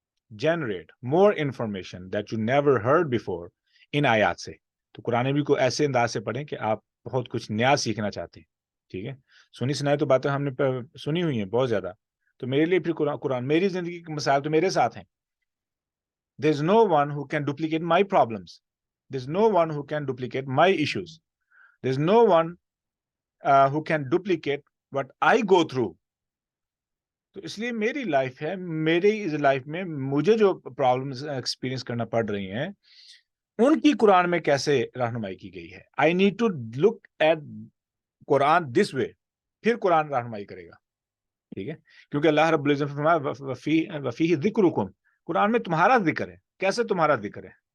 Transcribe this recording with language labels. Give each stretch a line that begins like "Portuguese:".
English: generate more information that you never heard before
Urdu: ان آیات سے۔ تو قرآن بھی کو ایسے انداز سے پڑھیں کہ آپ بہت کچھ نیا سیکھنا چاہتے ہیں، ٹھیک ہے؟ سنی سنائی تو باتیں ہم نے سنی ہوئی ہیں بہت زیادہ، تو میرے لیے پھر قرآن میری زندگی کے مسائل تو میرے ساتھ ہیں۔
English: There's no one who can duplicate my problems. There's no one who can duplicate my issues. There's no one who can duplicate what I go through.
Urdu: تو اس لیے میری لائف ہے، میری اس لائف میں مجھے جو پرابلمز ایکسپیرینس کرنا پڑ رہی ہیں ان کی قرآن میں کیسے رہنمائی کی گئی ہے۔
English: I need to look at Quran this way,
Urdu: پھر قرآن رہنمائی کرے گا، ٹھیک ہے؟ کیونکہ اللہ رب العزت نے فرمایا
Arabic: وفیہ ذکرکم،
Urdu: قرآن میں تمہارا ذکر ہے۔ کیسے تمہارا ذکر ہے؟